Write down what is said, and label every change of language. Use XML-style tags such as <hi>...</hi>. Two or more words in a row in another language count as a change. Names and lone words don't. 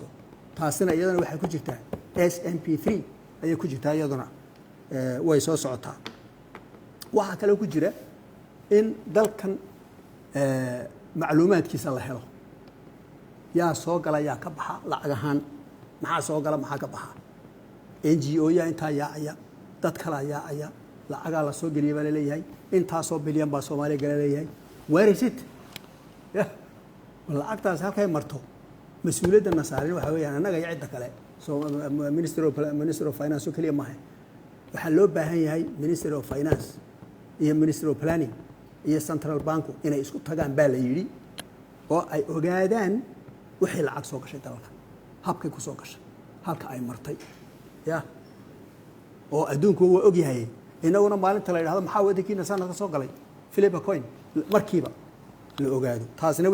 <so>taasina iyadana waxay ku jirtaa SMP3 ayay ku jirtaa iyaduna way soo socotaa waxa kale ku jira in dalkan macluumaadkiisa la helo yaa soo gala yaa ka baxa lacag ahaan maxaa soo gala maxaa ka baxa NGO yaa intaa yaacaya dad kala yaacaya lacagaa la soo geliya baa la leeyahay intaasoo bilyan baa Soomaaliya gala leeyahay</so> <en>where is it</en> <so>lacagtaas halkay marto mas'uuliyadda nasaarin waxa weeyaan anaga iyo cidda kale</so> <en>minister of finance</en> <so>oo kaliya maaha waxa loo baahan yahay</so> <en>minister of finance</en> <so>iyo</so> <en>minister of planning</en> <so>iyo</so> <en>central bank</en> <so>inay isku tagaan baa la yiri oo ay ogaadaan wixii lacag soo gashay dalka habkay ku soo gashay halka ay martay oo adduunku waa og yahay inaguna maalinta la yiraahdo maxaa wadankiina sanadka soo galay Philip Coin markiiba la ogaado taasina</so>